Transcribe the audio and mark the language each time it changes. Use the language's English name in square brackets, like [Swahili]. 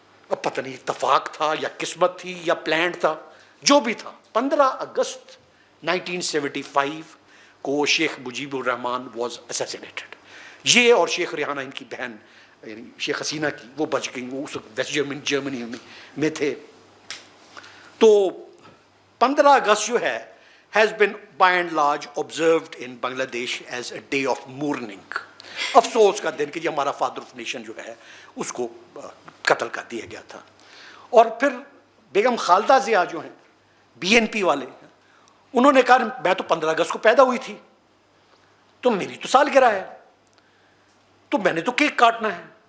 [Urdu] اب پتہ نہیں اتفاق تھا یا قسمت تھی یا پلانڈ تھا, جو بھی تھا, 15 اگست 1975 کو شیخ مجیب الرحمان [English] Was assassinated. [Urdu] یہ اور شیخ ریحانہ ان کی بہن یعنی شیخ حسینہ کی, وہ بچ گئیں, وہ اس وقت ویسٹ جرمنی میں تھے. تو 15 اگست جو ہے [English] has been by and large observed in Bangladesh as a day of mourning. [Urdu] افسوس کا دن کہ یہ ہمارا فادر آف نیشن جو ہے اس کو قتل کر دیا گیا تھا. اور پھر بیگم خالدہ ضیاء جو ہیں BNP والے, انہوں نے کہا میں تو 15 اگست کو پیدا ہوئی تھی, تو میری تو سالگرہ ہے, تو میں نے تو کیک کاٹنا ہے.